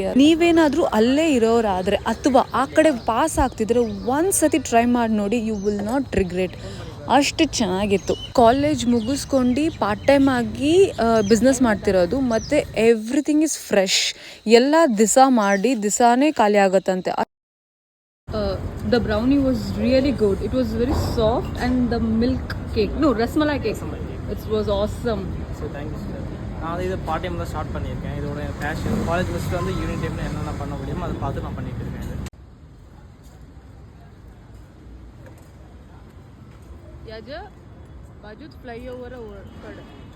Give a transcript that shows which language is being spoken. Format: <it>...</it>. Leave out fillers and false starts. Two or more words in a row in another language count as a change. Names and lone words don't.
<kn>ನೀವೇನಾದರೂ ಅಲ್ಲೇ ಇರೋರಾದರೆ ಅಥವಾ ಆ ಕಡೆ ಪಾಸ್ ಆಗ್ತಿದ್ರೆ ಒಂದ್ಸತಿ ಟ್ರೈ ಮಾಡಿ ನೋಡಿ,</kn> <en>you will not regret.</en> <kn>ಅಷ್ಟು ಚೆನ್ನಾಗಿತ್ತು. ಕಾಲೇಜ್ ಮುಗಿಸ್ಕೊಂಡು</kn> <en>part time</en> <kn>ಆಗಿ ಬಿಸ್ನೆಸ್ ಮಾಡ್ತಿರೋದು, ಮತ್ತು</kn> <en>everything is fresh.</en> <kn>ಎಲ್ಲ ದಿಸಾನೇ ಖಾಲಿ ಆಗುತ್ತಂತೆ.</kn> <en>The brownie was really good. It was very soft, and the milk cake, no, rasmalai cake, it was awesome. So thank you sir.</en> <ta>நான் இது</ta> <en>part time</en> <ta>தான் ஸ்டார்ட் பண்ணியிருக்கேன். இதோட பேஷன் காலேஜ் முடிச்சுட்டு வந்து</ta> <en>evening timeil</en> <ta>என்னென்ன பண்ண முடியுமோ அதை பார்த்து நான் பண்ணிட்டு இருக்கேன்.</ta> <kn>ಯಾಜ ಬಾಜುದ್ ಫ್ಲೈಓವರ್ ಕಡೆ</kn>